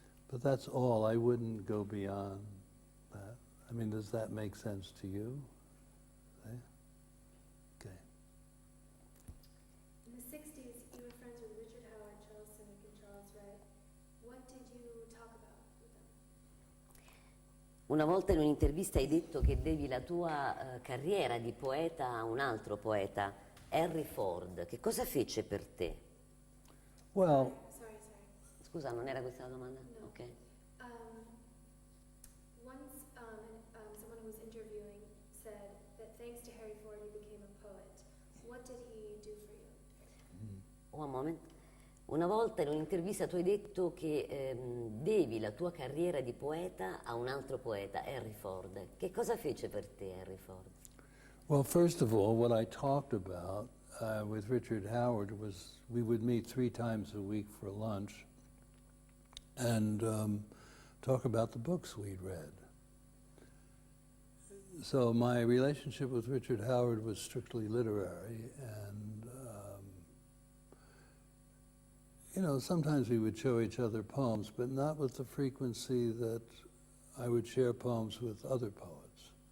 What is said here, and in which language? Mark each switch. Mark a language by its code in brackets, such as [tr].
[en] But that's all. I wouldn't go beyond that. I mean, does that make sense to you? Okay. In the 60s, you were friends with Richard Howard, Charles Simic, and Charles Wright. What did you talk about with them? [it] Una volta in un'intervista hai detto che devi la tua carriera di poeta a un altro poeta, Henry Ford. Che cosa fece per te? [en] Well, Sorry. [it] Scusa, non era questa la domanda? No. Ok. [en] Once someone who was interviewing said that thanks to Harry Ford you became a poet. What did he do for you? One moment. [it] Una volta in un'intervista tu hai detto che devi la tua carriera di poeta a un altro poeta, Henry Ford. Che cosa fece per te Henry Ford? [en] well, first of all, what I talked about with Richard Howard was we would meet 3 times a week for lunch and talk about the books we'd read. So my relationship with Richard Howard was strictly literary, and you know, sometimes we would show each other poems, but not with the frequency that I would share poems with other poets.